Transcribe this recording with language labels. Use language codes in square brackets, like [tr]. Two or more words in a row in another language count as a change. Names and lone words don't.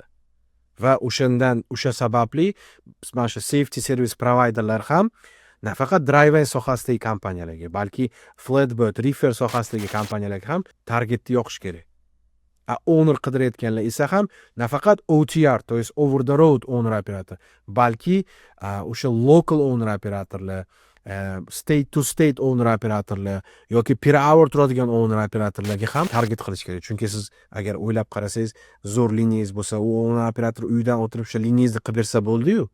[uz] Va o'sha sababli mana shu [en] safety service providerlar [uz] ham nafaqat drive sohasidagi kompaniyalarga, balki flatbed, reefer sohasidagi kompaniyalarga ham targetni yoqish kerak. Owner qidirayotganlar esa ham nafaqat OTR, [ru] то есть [en] over the road owner operator, [uz] balki o'sha [en] local owner operatorlar, state to state owner operatorlar [uz] yoki [en] per hour [uz] turadigan [en] owner operatorlarga [uz] ham target qilish kerak. Chunki siz agar o'ylab qarasangiz, zo'r liniyangiz bo'lsa, u [en] owner operator [uz] uydan o'tirib o'sha liniyangizni qilib bersa bo'ldi-yu.